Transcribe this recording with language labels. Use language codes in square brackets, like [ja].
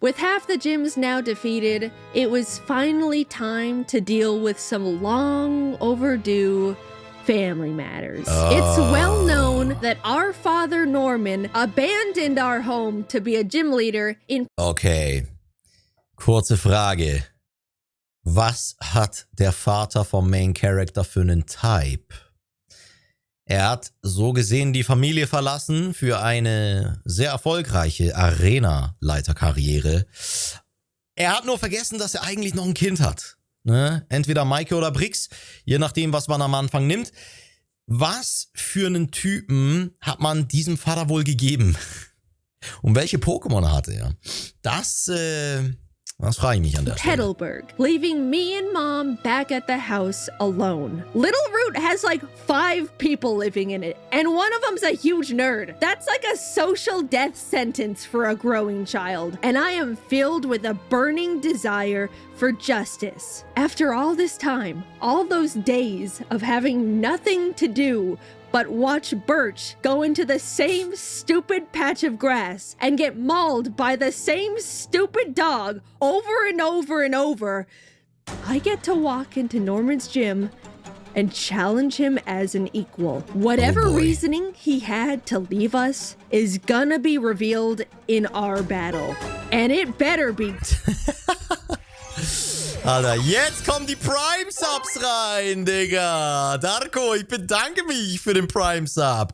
[en] With half the gyms now defeated, it was finally time to deal with some long overdue family matters. It's well known that our father Norman abandoned our home to be a gym leader in... [de] Okay, kurze Frage. Was hat der Vater vom Main Character für einen Type? Er hat so gesehen die Familie verlassen für eine sehr erfolgreiche Arena-Leiterkarriere. Er hat nur vergessen, dass er eigentlich noch ein Kind hat. Ne? Entweder Maike oder Brix, je nachdem, was man am Anfang nimmt. Was für einen Typen hat man diesem Vater wohl gegeben? Und welche Pokémon hatte er? Das frage ich mich an der Stelle. [en] Petalburg, leaving me and Mom back at the house alone. Little Root has like 5 people living in it, and one of them's a huge nerd. That's like a social death sentence for a growing child, and I am filled with a burning desire for justice. After all this time, all those days of having nothing to do but watch Birch go into the same stupid patch of grass and get mauled by the same stupid dog over and over and over, I get to walk into Norman's gym and challenge him as an equal. Whatever reasoning he had to leave us is gonna be revealed in our battle. And it better be... [de] Alter, jetzt kommen die Prime-Subs rein, Digga. Darko, ich bedanke mich für den Prime-Sub.